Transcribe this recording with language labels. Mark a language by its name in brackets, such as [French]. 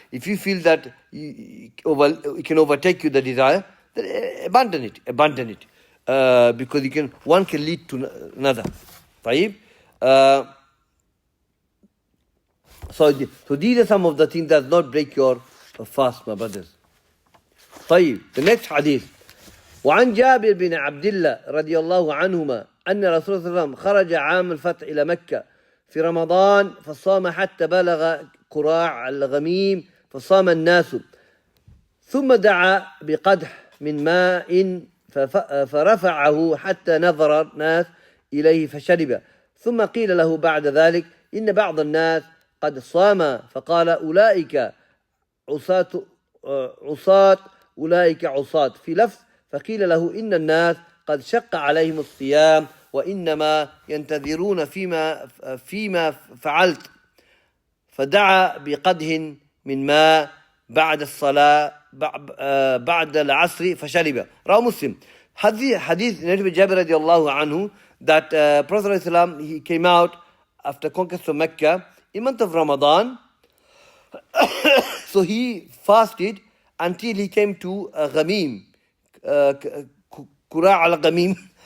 [English] If you feel that it can overtake you, the desire, then abandon it. Because one can lead to another. Tayyib. So these are some of the things that does not break your fast, my brothers. [Arabic] طيب, [English] the next hadith. [Arabic] وعن جابر بن عبد الله رضي الله عنهما أن رسول الله صلى الله عليه وسلم خرج عام الفتح إلى مكة في رمضان فصام حتى بلغ قراع الغميم فصام الناس ثم دعا بقدح من ماء فرفعه حتى نظر الناس إليه فشرب ثم قيل له بعد ذلك إن بعض الناس قد صام فقال أولئك عصاة أولئك عصاة في لفظ فقيل له إن الناس قد شق عليهم الصيام وإنما ينتظرون فيما فعلت فدعا بقدح من ماء بعد الصلاة بعد العصر فشرب. رواه مسلم. [English] Hadith narrated by Jabir radiallahu anhu that Prophet ﷺ, he came out after conquest of Mecca in month of Ramadan. So he fasted until he came to Ghamim, Qura' al-Ghamim.